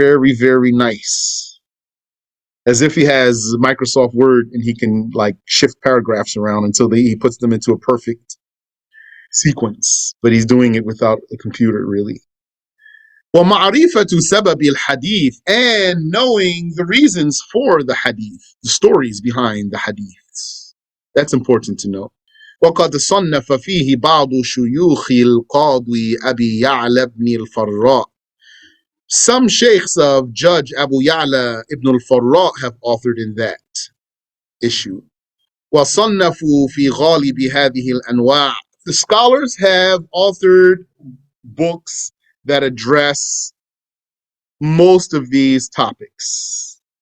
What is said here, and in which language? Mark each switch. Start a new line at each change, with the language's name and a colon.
English: Very, very nice. As if he has Microsoft Word and he can shift paragraphs around until he puts them into a perfect sequence. But he's doing it without a computer, really.
Arabic: وَمَعْرِفَةُ سَبَبِ الْحَدِيثِ,
English: and knowing the reasons for the hadith, the stories behind the hadiths. That's important to know.
Arabic: وقد صنف فيه بعض شيوخ القاضي أبي يعلى بن الفراء
English: Some sheikhs of Judge Abu Ya'la ibn al-Farra have authored in that issue.
Arabic: وَصَنَّفُوا فِي غَالِبِ هَذِهِ الْأَنْوَاعِ.
English: The scholars have authored books that address most of these topics.